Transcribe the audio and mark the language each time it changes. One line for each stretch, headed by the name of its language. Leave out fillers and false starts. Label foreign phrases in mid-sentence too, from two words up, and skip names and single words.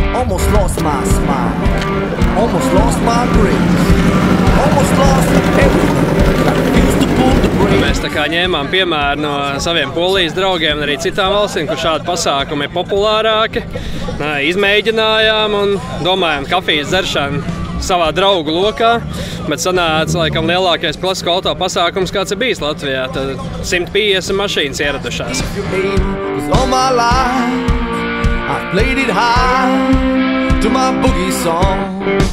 English: Almost lost my smile, almost lost my grace, almost lost everything, I refused to pull the brake.
Latvian: Mēs tā kā ņēmām piemēru no saviem Polijas draugiem un arī citām valstīm, kur šādi pasākumi ir populārāki. Izmēģinājām un domājām kafijas dzeršanu savā draugu lokā, bet sanāca laikam lielākais klasisko auto pasākums, kāds ir bijis Latvijā. Tad 150 mašīnas ieradušās.
English: I played it high to my boogie song.